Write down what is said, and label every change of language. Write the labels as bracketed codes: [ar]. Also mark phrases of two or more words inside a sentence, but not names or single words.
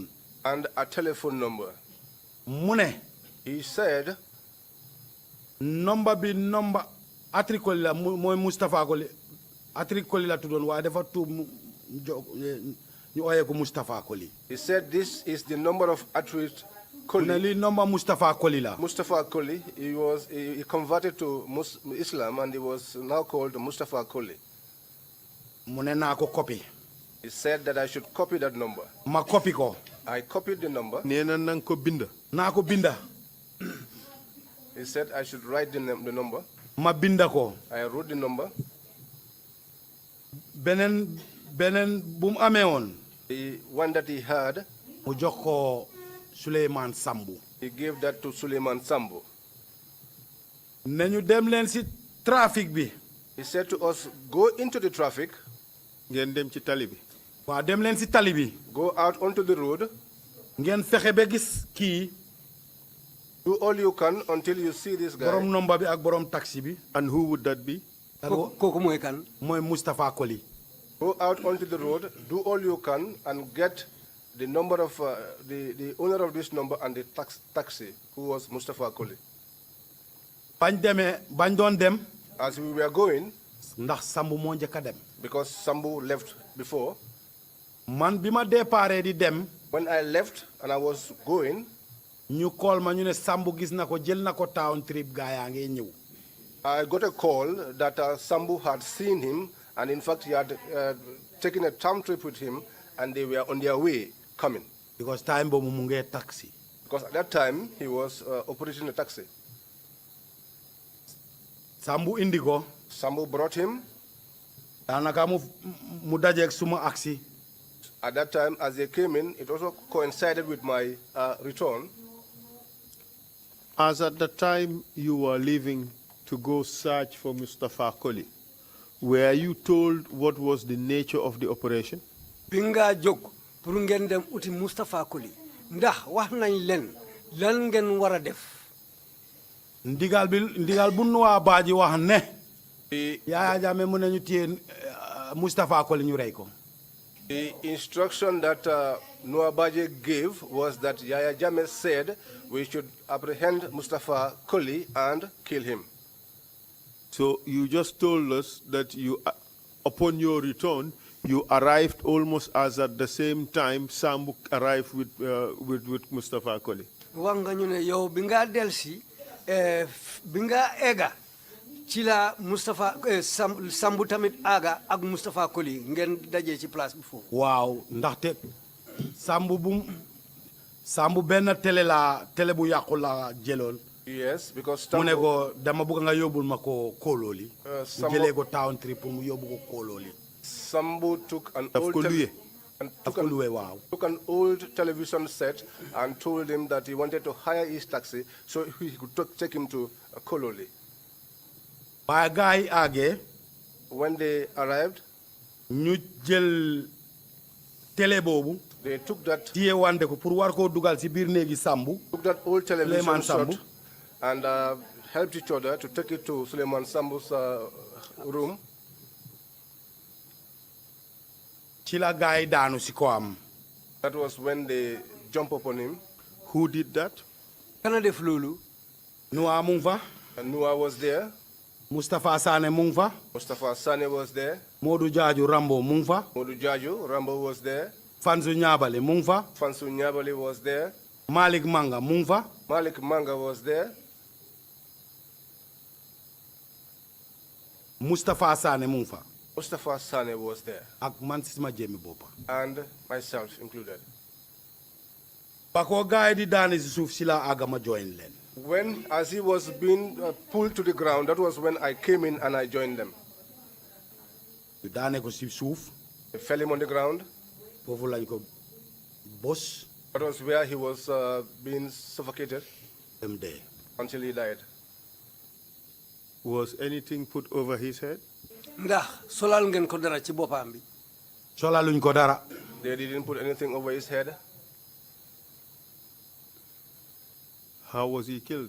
[en] And a telephone number. [wo] mu ne. [en] He said. [wo] number Atrikoli la mooy Mustafa Koli Atrikoli la tuddoon waaye dafa tuub ñu ooyee ko Mustafa Koli. [en] He said this is the number of Atrit Koli. [wo] ne lii number Mustafa Koli la. Mustafa Koli, [en] he converted to Islam and he was now called Mustafa Koli. [wo] mu ne naa ko copy. [en] He said that I should copy that number. [wo] ma copy ko. [en] I copied the number. [wo] nee na nang ko binda. naa ko binda. [en] He said I should write the number. [wo] ma binda ko. [en] I wrote the number. [wo] beneen bu mu amee woon. [en] The one that he had. [wo] mu jox ko Suleiman Sambu. [en] He gave that to Suleiman Sambu. [wo] nañu dem leen si trafic bi. [en] He said to us, go into the traffic. [wo] ngeen dem ci tali bi. waaw dem leen si tali bi. [en] Go out onto the road. [wo] ngeen fexe ba gis kii. [en] Do all you can until you see this guy. [wo] borom number bi ak borom taxi bi. [en] And who would that be? [wo] kooku mooy kan. mooy Mustafa Koli. [en] Go out onto the road, do all you can, and get the number of the owner of this number and the taxi, who was Mustafa Koli. [wo] bañ doon dem. [en] As we were going, [wo] ndax Sambu moo njëkk a dem. [en] because Sambu left before. [wo] man bi ma déparé di dem. [en] When I left and I was going, [wo] ñu call ma ñu ne Sambu gis na ko jël na ko [en] town trip [wo] gaa yaa ngi ñëw. [en] I got a call that Sambu had seen him, and in fact he had taken a town trip with him, and they were on their way coming. because time [wo] boobu mu ngee taxi. [en] Because at that time he was operating a taxi. [wo] Sambu indi ko. [en] Sambu brought him. [wo] daanaka mu dajeeg suma aksi. [en] At that time, as they came in, it also coincided with my return. As at the time you were leaving to go search for Mustafa Koli, were you told what was the nature of the operation? [wo] bi nga jóg pour ngeen dem uti Moustapha Koli ndax wax nañ leen lan ngeen war a def. ndigal bu Noah Badji wax ne Yaya Jammeh mu ne ñu téye Moustapha Koli ñu rey ko. [en] The instruction that Noah Badji gave was that Yaya Jammeh said we should apprehend Mustafa Koli and kill him. So you just told us that you, upon your return, you arrived almost as at the same time Sambu arrived with Mustafa Koli. [wo] wax nga ñu ne yow bi nga delsi bi nga egga ci la Moustapha Sambu tamit aga ak Moustapha Koli ngeen dajee ci place bi foofu. waaw ndaxte Sambu benn télé bu yàqu la jëloon. [en] Yes, because [wo] mu ne ko dama bëgg nga yóbbul ma ko Kololi. mu jëlee ko Town Tree pour mu yóbbu ko Kololi. [en] Sambu took an old television set and told him that he wanted to hire his taxi so he could take him to Kololi. [wo] waaye gars yi àggee. [en] When they arrived, [wo] ñu jël télé boobu. [en] they took that. [wo] téye wante ko pour war koo dugal ci biir néegi Sambu. [en] Took that old television Suleiman set Sambu. and helped each other to take it to Suleiman Sambu's room. [wo] ci la gars yi daanu ci ko am. [en] That was when they jumped upon him. Who did that? [wo] kana def loolu. Noah mu ngi fa. [en] And Noah was there. [wo] Moustapha Sane mu ngi fa. [en] Mustafa Sane was there. [wo] Modou Jaaju Rambo mu ngi fa. [en] Modu Jaju, Rambo was there. [wo] Fansu Ñaabale mu ngi fa. [en] Fansu Nyabali was there. [wo] Malik Manga mu ngi fa. [en] Malik Manga was there. [wo] Moustapha Sane mu ngi fa. [en] Mustafa Sane was there. [wo] ak man si sama jëmmi boppa. [en] And myself included. [wo] ba ko gars yi di daane si suuf si la àgga ma join leen. [en] When, as he was being pulled to the ground, that was when I came in and I joined them. [wo] ñu daane ko si suuf. [en] They fell him on the ground. [wo] foofu lañ ko bos. [en] That was where he was being suffocated [wo] dem dee. [en] until he died. Was anything put over his head? [wo] ndax solal ngeen ko dara ci boppam bi. solaluñ ko dara. [en] They didn't put anything over his head. How was he killed?